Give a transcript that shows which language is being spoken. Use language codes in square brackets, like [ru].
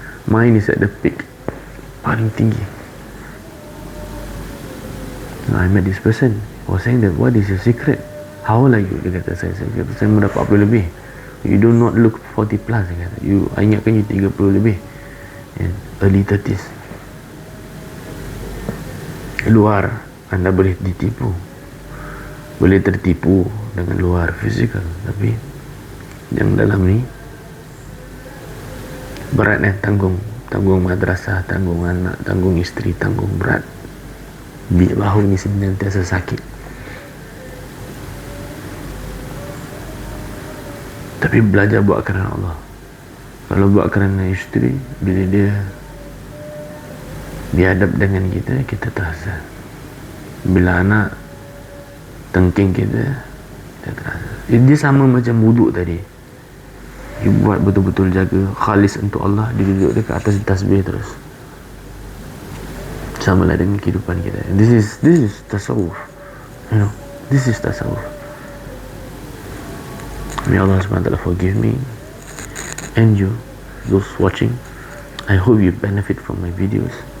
[en] Mine is at the peak, [ms] paling tinggi. [en] I met this person, was saying that, what is your secret? How old are you? [ms] Dia kata saya kata, saya mau dapat 40 lebih. [en] You do not look 40 plus. [ms] Dia kata, I ingatkan you 30 lebih, [en] and early 30s. [ms] Luar anda boleh ditipu, boleh tertipu dengan luar fizikal, tapi yang dalam ni berat. Tanggung madrasah, tanggung anak, tanggung isteri, tanggung berat. Bahu ni senantiasa sakit. Tapi belajar buat kerana Allah. Kalau buat kerana isteri, bila dia dihadap dengan kita, kita terasa. Bila anak tengking kita terasa. Dia sama macam wuduk tadi. You buat betul-betul jaga khalis untuk Allah. Dia duduk dekat atas tasbih terus. samalah dengan kehidupan kita. [en] This is tasawuf, you know. This is tasawuf. May Allah SWT forgive me and you, those watching. I hope you benefit from my videos.